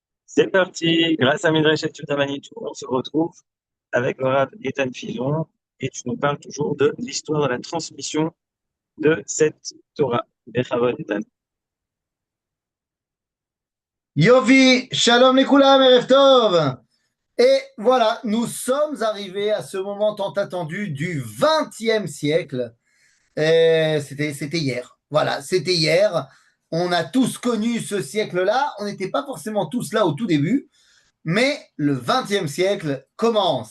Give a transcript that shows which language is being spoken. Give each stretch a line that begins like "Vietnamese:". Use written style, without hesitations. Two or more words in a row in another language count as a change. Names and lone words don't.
French: C'est parti, grâce à Midrash Études Manitou, on se retrouve avec le Rav Ethan Filon et tu nous parles toujours de l'histoire de la transmission de cette Torah. Bechavod, Ethan.
Hebrew: יופי, שלום לכולם, ערב טוב.
French: Et voilà, nous sommes arrivés à ce moment tant attendu du XXe siècle. C'était hier. Voilà, c'était hier. On a tous connu ce siècle-là. On n'était pas forcément tous là au tout début, mais le XXe siècle commence.